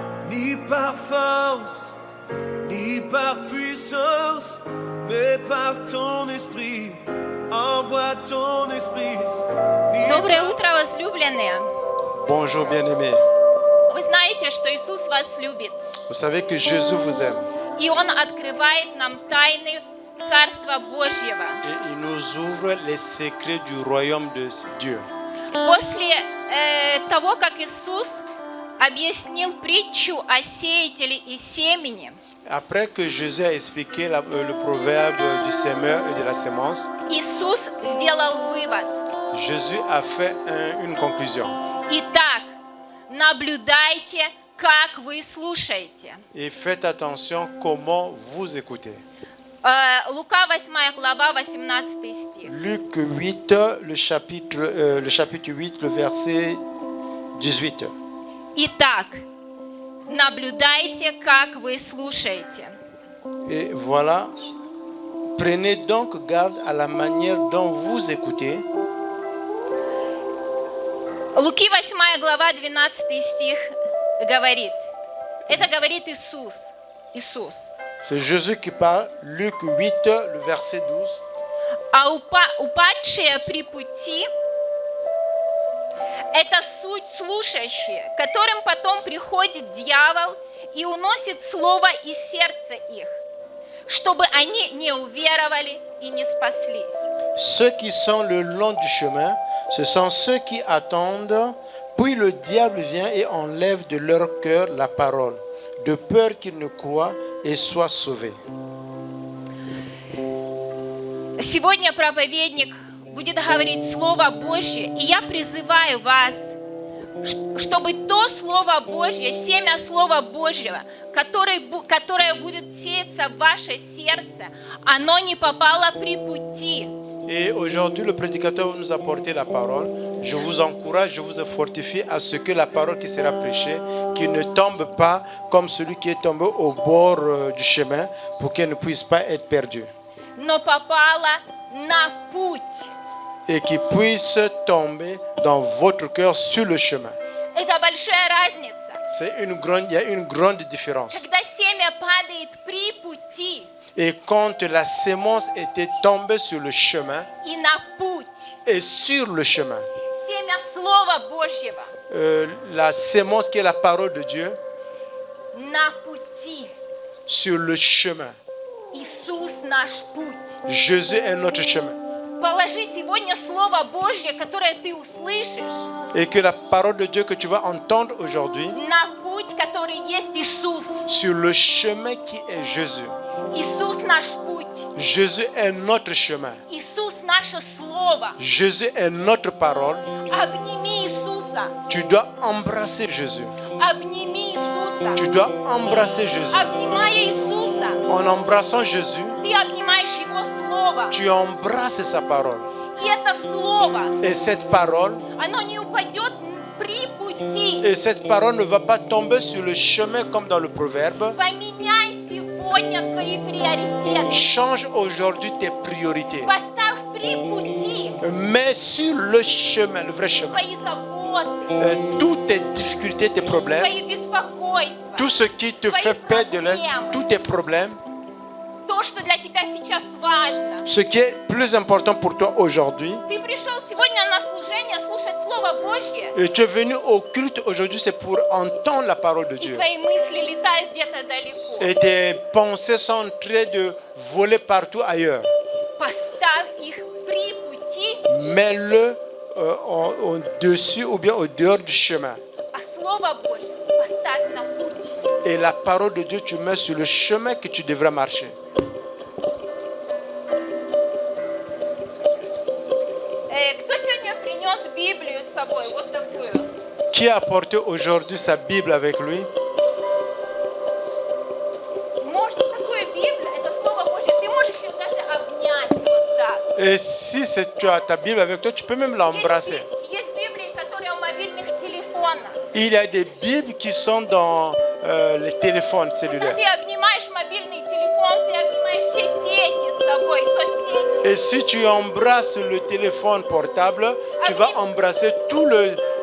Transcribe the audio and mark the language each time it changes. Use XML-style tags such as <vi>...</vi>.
<fr>ni par force, ni par puissance, mais par ton esprit. Envoie ton esprit.</fr> <ru>Доброе утро, возлюбленные.</ru> <fr>Bonjour bien-aimés.</fr> <ru>Вы знаете, что Иисус вас любит.</ru> <fr>Vous savez que Jésus vous aime</fr> <ru>И Он открывает нам тайны Царства Божьего.</ru> <fr>et il nous ouvre les secrets du royaume de Dieu.</fr> <ru>После того, как Иисус объяснил притчу о сеятеле и семени,</ru> <fr>Après que Jésus a expliqué le proverbe du semeur et de la sémence,</fr> <ru>Иисус сделал вывод.</ru> <fr>Jésus a fait une conclusion.</fr> <ru>Итак, наблюдайте, как вы слушаете.</ru> <fr>Et faites attention comment vous écoutez.</fr> <ru>Лука 8 глава, 18 стих.</ru> <fr>Luc 8, le chapitre 8, le verset 18.</fr> <ru>Итак, наблюдайте, как вы слушаете.</ru> <fr>Et voilà, prenez donc garde à la manière dont vous écoutez.</fr> <ru>Луки 8 глава, 12 стих говорит. Это говорит Иисус. Иисус.</ru> <fr>C'est Jésus qui parle, Luc 8, le verset 12.</fr> <ru>А упадшие при пути – это суть слушающие, которым потом приходит дьявол и уносит слово из сердца их, чтобы они не уверовали и не спаслись.</ru> <fr>Ceux qui sont le long du chemin, ce sont ceux qui attendent, puis le diable vient et enlève de leur cœur la parole, de peur qu'ils ne croient et soient sauvés.</fr> <ru>Сегодня проповедник будет говорить Слово Божье, и я призываю вас, чтобы то Слово Божье, семя Слова Божьего, которое будет сеяться в ваше сердце, оно не попало при пути.</ru> <fr>Et aujourd'hui, le prédicateur va nous apporter la parole. Je vous encourage, je vous fortifie à ce que la parole qui sera prêchée, qui ne tombe pas comme celui qui est tombé au bord du chemin, pour qu'elle ne puisse pas être perdue.</fr> <ru>Но попала на путь.</ru> <fr>Et qui puisse tomber dans votre cœur sur le chemin.</fr> <ru>Это большая разница.</ru> <fr>Il y a une grande différence.</fr> <ru>Когда семя падает при пути</ru> <fr>Et quand la sémence était tombée sur le chemin,</fr> <ru>и на путь,</ru> <fr>et sur le chemin,</fr> <ru>семя Слова Божьего</ru> <fr>la sémence qui est la parole de Dieu,</fr> <ru>на пути.</ru> <fr>sur le chemin.</fr> <ru>Иисус наш путь.</ru> <fr>Jésus est notre chemin.</fr> <ru>Положи сегодня Слово Божье, которое ты услышишь,</ru> <fr>Et que la parole de Dieu que tu vas entendre aujourd'hui,</fr> <ru>на путь, который есть Иисус.</ru> <fr>sur le chemin qui est Jésus.</fr> <ru>Иисус наш путь.</ru> <fr>Jésus est notre chemin.</fr> <ru>Иисус наше Слово.</ru> <fr>Jésus est notre parole.</fr> <ru>Обними Иисуса.</ru> <fr>Tu dois embrasser Jésus.</fr> <ru>Обними Иисуса.</ru> <fr>Tu dois embrasser Jésus.</fr> <ru>Обнимая Иисуса,</ru> <fr>En embrassant Jésus,</fr> <ru>ты обнимаешь Его Слово.</ru> <fr>tu embrasses sa parole.</fr> <ru>И это Слово,</ru> <fr>Et cette parole,</fr> <ru>оно не упадет при пути.</ru> <fr>et cette parole ne va pas tomber sur le chemin comme dans le proverbe.</fr> <ru>Поменяй сегодня свои приоритеты.</ru> <fr>Change aujourd'hui tes priorités.</fr> <ru>Поставь при пути</ru> <fr>Mets sur le chemin, le vrai chemin,</fr> <ru>свои заботы,</ru> <fr>toutes tes difficultés, tes problèmes,</fr> <ru>свои беспокойства,</ru> <fr>tout ce qui te fait perdre de l'aide, tous tes problèmes,</fr> <ru>то, что для тебя сейчас важно.</ru> <fr>ce qui est plus important pour toi aujourd'hui.</fr> <ru>Ты пришел сегодня на служение слушать Слово Божье,</ru> <fr>Et tu es venu au culte aujourd'hui, c'est pour entendre la parole de</fr> <ru>и</ru> <fr>Dieu.</fr> <ru>твои мысли летают где-то далеко.</ru> <fr>Et tes pensées sont en train de voler partout ailleurs.</fr> <ru>Поставь их при пути,</ru> <fr>Mets-le au-dessus ou bien au dehors du chemin.</fr> <ru>а Слово Божье поставь на путь.</ru> <fr>Et la parole de Dieu, tu mets sur le chemin que tu devrais marcher.</fr> <ru>Кто сегодня принес Библию с собой? Вот такую.</ru> <fr>Qui a apporté aujourd'hui sa Bible avec lui?</fr> <ru>Может, такую Библию, это Слово Божье, ты можешь ее даже обнять вот так.</ru> <fr>Et si tu as ta Bible avec toi, tu peux même l'embrasser.</fr> <ru>Есть Библии, которые у мобильных телефонах.</ru> <fr>Il y a des Bibles qui sont dans les téléphones</fr> <ru>Когда</ru> <fr>cellulaires.</fr> <ru>ты обнимаешь мобильный телефон, ты обнимаешь все сети с собой, соцсети.</ru> <fr>Et si tu embrasses le téléphone portable, tu vas embrasser tout le</fr>